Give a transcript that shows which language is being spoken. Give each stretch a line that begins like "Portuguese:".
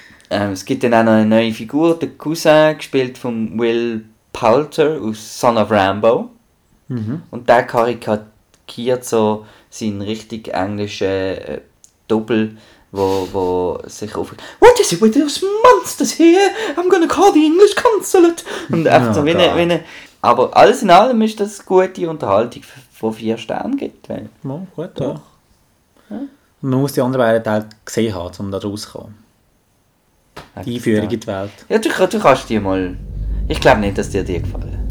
German: es gibt dann auch noch eine neue Figur, der Cousin, gespielt von Will Poulter aus Son of Rambo. Mhm. Und der karikiert so seinen richtig englischen Double, wo sich auf...
English: What is it with those monsters here? I'm gonna call the English consulate!
German: Und einfach so wie eine... Aber alles in allem ist das gute Unterhaltung, wo 4 Sterne gibt. Ja, gut, doch. Ja. Man muss die anderen beiden Teile gesehen haben, um da rauszukommen. Die Einführung in die Welt. Ja, du kannst die mal... Ich glaube nicht, dass dir die gefallen.